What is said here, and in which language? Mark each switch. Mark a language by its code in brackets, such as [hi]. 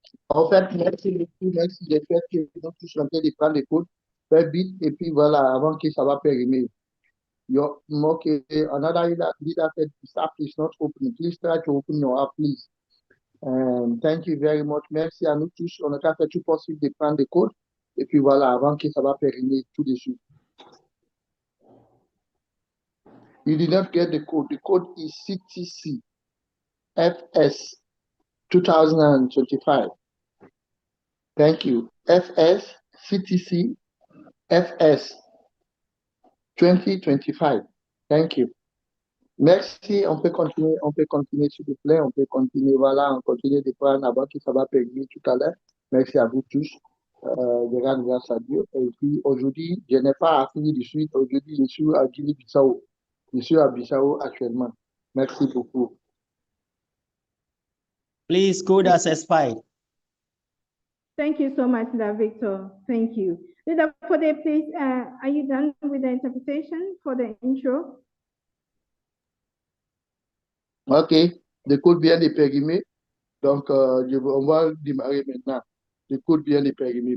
[fr] En fait, merci beaucoup, merci de faire que nous sommes tous en train de prendre les codes, faire vite, et puis voilà, avant que ça va périmer. [en] Okay, another leader said, this app is not open. Please try to open your app, please. Thank you very much. [fr] Merci à nous tous. On a fait tout possible de prendre des codes, et puis voilà, avant que ça va périmer tout de suite. [en] You did not get the code. The code is CTC FS 2025. Thank you. FS CTC FS 2025. Thank you. Merci. [fr] On peut continuer s'il vous plaît. On peut continuer. Voilà, on continue de prendre avant que ça va permettre tout à l'heure. Merci à vous tous. De rendre grâce à Dieu. Et puis aujourd'hui, je n'ai pas appris de suite. Aujourd'hui, je suis à Guinée-Bissau. Je suis à Bissau actuellement. Merci beaucoup. [en] Please, code as expired. Thank you so much, Victor. Thank you. Leader Fode, please, are you done with the interpretation for the intro? OK. [fr] Le code vient de périmer. Donc, on va démarrer maintenant. Le code vient de périmer.